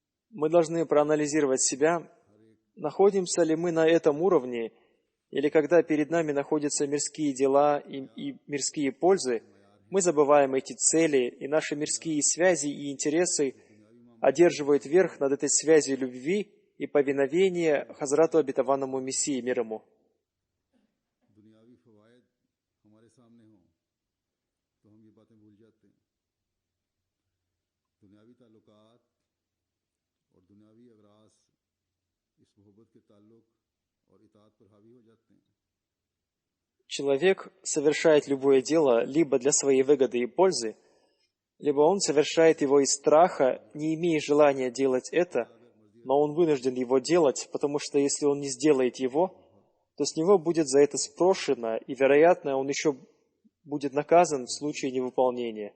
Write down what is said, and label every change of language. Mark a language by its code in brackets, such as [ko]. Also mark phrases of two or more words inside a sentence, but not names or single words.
[ru] Мы должны проанализировать себя, находимся ли мы на этом уровне, или когда перед нами находятся мирские дела и мирские пользы, мы забываем эти цели, и наши мирские связи и интересы одерживают верх над этой связью любви и повиновения Хазрату обетованному Мессии мир ему. [ur] دنیاوی فوائد ہمارے سامنے ہوں تو ہم یہ باتیں بھول جاتے ہیں. دنیاوی تعلقات اور دنیاوی اغراض اس محبت کے تعلق اور اطاعت پر حاوی ہو جاتے ہیں. [ru] Человек совершает любое дело либо для своей выгоды и пользы, либо он совершает его из страха, не имея желания делать это, но он вынужден его делать, потому что если он не сделает его, то с него будет за это спрошено, и, вероятно, он еще будет наказан в случае невыполнения.